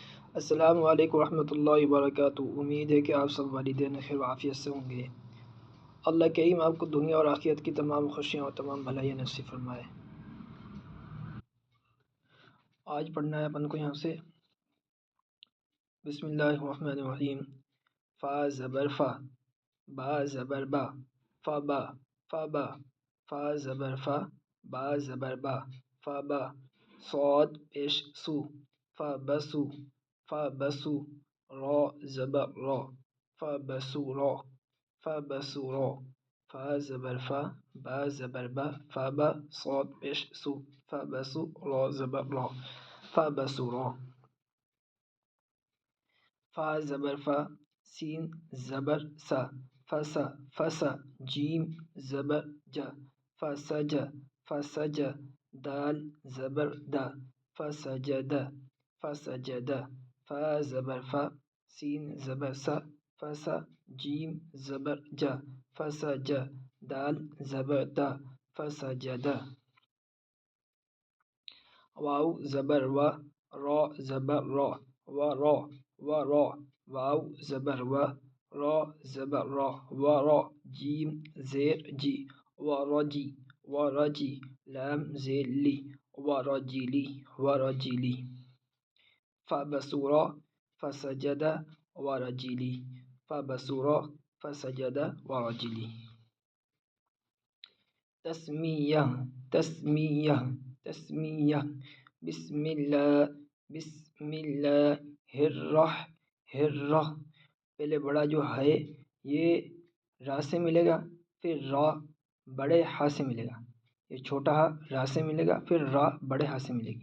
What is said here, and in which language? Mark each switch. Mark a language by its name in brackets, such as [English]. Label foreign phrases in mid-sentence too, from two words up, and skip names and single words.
[Arabic] السلام علیکم ورحمۃ اللہ وبرکاتہ۔ [Urdu] امید ہے کہ آپ سب والدین خیر و عافیت سے ہوں گے۔ اللہ کریم آپ کو دنیا اور آخرت کی تمام خوشیاں اور تمام بھلائیاں نصیب فرمائے۔ آج پڑھنا ہے اپن کو یہاں سے [Arabic] بسم اللہ الرحمن الرحیم۔ [Urdu] فا زبر فا، با زبر با، فا با، فا با، فا زبر فا، با زبر با، فا با، صاد پیش سو، فا بسو، فا بسو، را زبر را، فا بسو را، فا بسو را، فا زبر فا، با زبر با، فا با، صاد پیش سو، فا بسو، را زبر را، فا بسو را، فا زبر فا، سین زبر سا، فسا، فسا، جیم زبر جا، فسجا، فسجا، دال زبر دا، فسجدا، فسجدا، فا زبر فا، سین زبر سا، فسا، جیم زبر جا، فسجا، دال زبر دا، فسجدا، واو زبر و، را زبر را، و را، و را، واو زبر و، را زبر را، و را، جیم زیر جی، و رجی، و رجی، لام زیر لی، و رجلی، و رجلی، فبسورا، فسجد، و رجلی، فبسورا، فسجد، و رجلی، تسمیہ، تسمیہ، تسمیہ، [Arabic] بسم اللہ، بسم اللہ الرح، [Urdu] پہلے بڑا جو ہے یہ را سے ملے گا، پھر را بڑے ہا سے ملے گا، یہ چھوٹا ہا را سے ملے گا، پھر را بڑے ہا سے ملے گی۔